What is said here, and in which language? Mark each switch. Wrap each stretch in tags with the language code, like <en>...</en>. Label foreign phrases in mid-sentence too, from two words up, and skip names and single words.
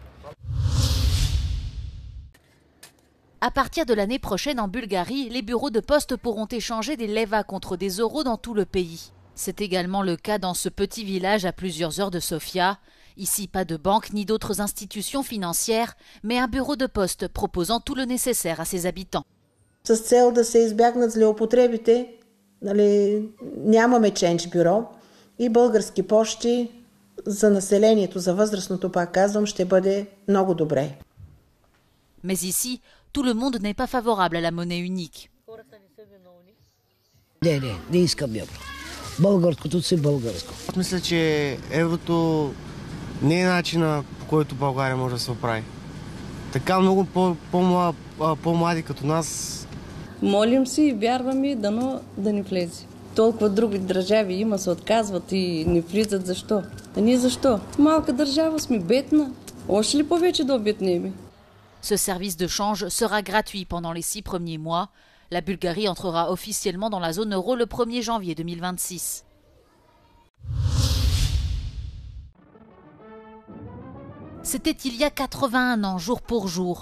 <fr>À partir de l'année prochaine en Bulgarie, les bureaux de poste pourront échanger des leva contre des euros dans tout le pays. C'est également le cas dans ce petit village à plusieurs heures de Sofia. Ici, pas de banque ni d'autres institutions financières, mais un bureau de poste proposant tout le nécessaire à ses habitants.</fr> <bg>С цел да се избягнат злоупотребите, нямаме чендж бюро и български пощи за населението, за възрастното, пак казвам, ще бъде много добре.</bg> <fr>Mais ici, tout le monde n'est pas favorable à la monnaie unique.</fr> <bg>Не искам евро. Българското си българско. Аз мисля, че еврото не е начина, по който България може да се оправи. Така много по-млади като нас. Молим се и вярваме дано да ни влезе. Толкова други държави има, се отказват и не влизат. Защо? А ние защо? Малка държава сме, бедна. Още ли повече да обеднеме?</bg> <fr>Ce service de change sera gratuit pendant les 6 premiers mois. La Bulgarie entrera officiellement dans la zone euro le 1er janvier 2026. C'était il y a 81 ans, jour pour jour.</fr>